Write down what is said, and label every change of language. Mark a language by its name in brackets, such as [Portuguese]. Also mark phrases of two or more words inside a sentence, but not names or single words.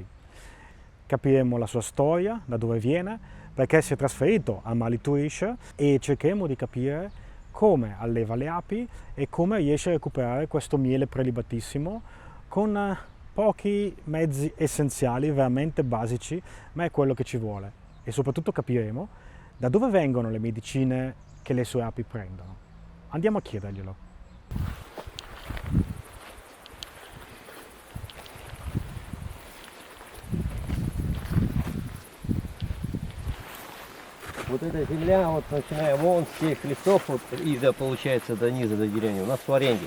[Italian] Capiremo la sua storia, da dove viene, perché si è trasferito a Mali Tuish e cercheremo di capire come alleva le api e come riesce a recuperare questo miele prelibatissimo con pochi mezzi essenziali, veramente basici, ma è quello che ci vuole. E soprattutto capiremo da dove vengono le medicine che le sue api prendono. Andiamo a chiederglielo. [Russian] Вот эта земля, вот начиная вон с тех лесов, вот, и получается до низа, до деревни, у нас в аренде.